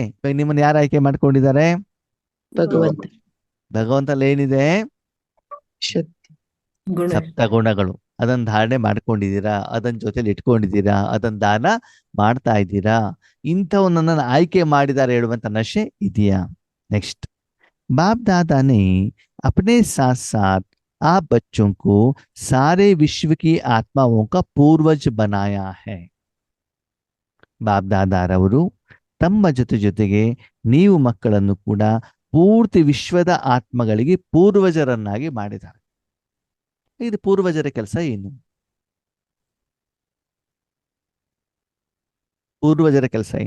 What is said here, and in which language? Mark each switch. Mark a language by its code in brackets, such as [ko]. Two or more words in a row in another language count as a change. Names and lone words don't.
[kn] ಇವಾಗ ನಿಮ್ಮನ್ನ ಯಾರು ಆಯ್ಕೆ ಮಾಡ್ಕೊಂಡಿದ್ದಾರೆ? ಭಗವಂತ ಭಗವಂತಲ್ಲಿ ಏನಿದೆ? ಶಕ್ತಿ. ಗುಣ. ಸಪ್ತ ಗುಣಗಳು. ಅದನ್ನ ಧಾರಣೆ ಮಾಡ್ಕೊಂಡಿದ್ದೀರಾ, ಅದನ್ನ ಜೊತೆಲಿ ಇಟ್ಕೊಂಡಿದ್ದೀರಾ, ಅದನ್ನ ದಾನ ಮಾಡ್ತಾ ಇದ್ದೀರಾ. ಇಂಥವನ್ನ ಆಯ್ಕೆ ಮಾಡಿದ್ದಾರೆ ಹೇಳುವಂತ ನಶೆ ಇದೆಯಾ? [hi] नेक्स्ट, बाप दादा ने अपने साथ साथ आप बच्चों को सारे विश्व की आत्माओं का पूर्वज बनाया है. [kn] ಬಾಪ್ ದಾದಾರವರು ತಮ್ಮ ಜೊತೆಗೆ ನೀವು ಮಕ್ಕಳನ್ನು ಕೂಡ ಪೂರ್ತಿ ವಿಶ್ವದ ಆತ್ಮಗಳಿಗೆ ಪೂರ್ವಜರನ್ನಾಗಿ ಮಾಡಿದ್ದಾರೆ. ಇದು ಪೂರ್ವಜರ ಕೆಲಸ ಏನು? ಪೂರ್ವಜರ ಕೆಲಸ ಏನು?